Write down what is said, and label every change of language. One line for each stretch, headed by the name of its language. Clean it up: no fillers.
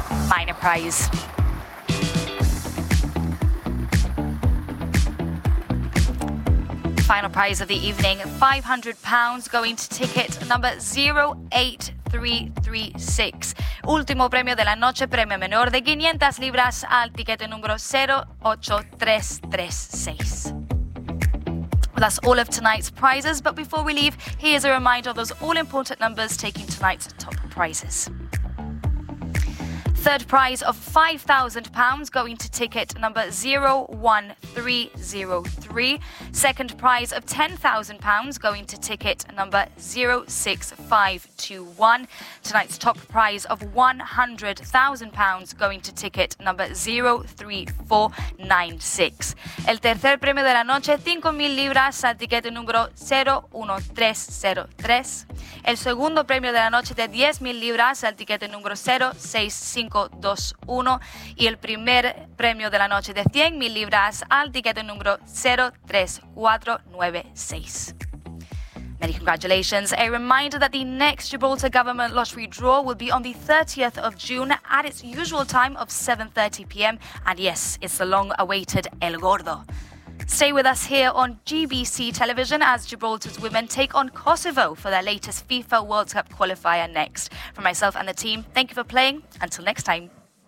English: Minor prize. Final prize of the evening, £500 going to ticket number 08336.
Spanish: Último premio de la noche, premio menor de 500 libras al ticket número 08336.
English: Well, that's all of tonight's prizes, but before we leave, here's a reminder of those all-important numbers taking tonight's top prizes. Third prize of £5,000 going to ticket number 01303. Second prize of £10,000 going to ticket number 06521. Tonight's top prize of £100,000 going to ticket number 03496.
Spanish: El tercer premio de la noche, 5,000 libras al ticket número 01303. El segundo premio de la noche de 10,000 libras al ticket número 06521. Y el primer premio de la noche de 100,000 libras al ticket número 03496.
English: Many congratulations. A reminder that the next Gibraltar government lottery draw will be on the 30th of June at its usual time of 7:30 p.m. And yes, it's the long-awaited El Gordo. Stay with us here on GBC Television as Gibraltar's women take on Kosovo for their latest FIFA World Cup qualifier next. From myself and the team, thank you for playing. Until next time.